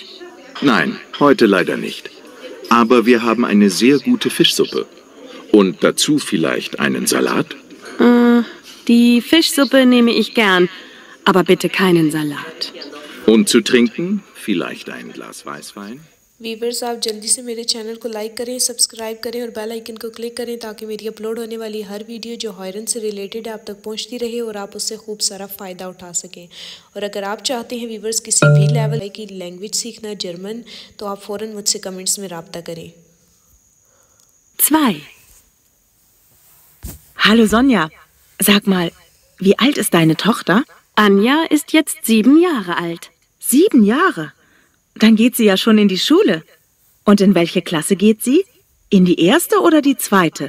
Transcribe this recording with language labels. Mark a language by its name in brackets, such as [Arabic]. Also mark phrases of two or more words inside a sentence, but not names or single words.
[German] Nein, heute leider nicht. Aber wir haben eine sehr gute Fischsuppe. Und dazu vielleicht einen Salat? Die Fischsuppe nehme ich gern, aber bitte keinen Salat. Und zu trinken? Vielleicht ein Glas Weißwein? [Urdu] ویورز آپ جلدی سے میرے چینل کو لائک کریں، سبسکرائب کریں اور [English] bell icon [Urdu] کو کلک کریں تاکہ میری اپلوڈ ہونے والی ہر ویڈیو جو ہوئرن سے ریلیٹڈ ہے آپ تک پہنچتی رہے اور آپ اس سے خوب سارا فائدہ اٹھا سکیں. اور اگر آپ چاہتے ہیں ویورز کسی بھی لیول کی لینگویج سیکھنا جرمن تو آپ فوراً مجھ سے کمنٹس میں رابطہ کریں. [German] 2. Hallo Sonja, sag mal, wie alt ist deine Tochter? Anja ist jetzt 7 Jahre alt. 7 Jahre? Dann geht sie ja schon in die Schule. Und in welche Klasse geht sie? In die erste oder die zweite?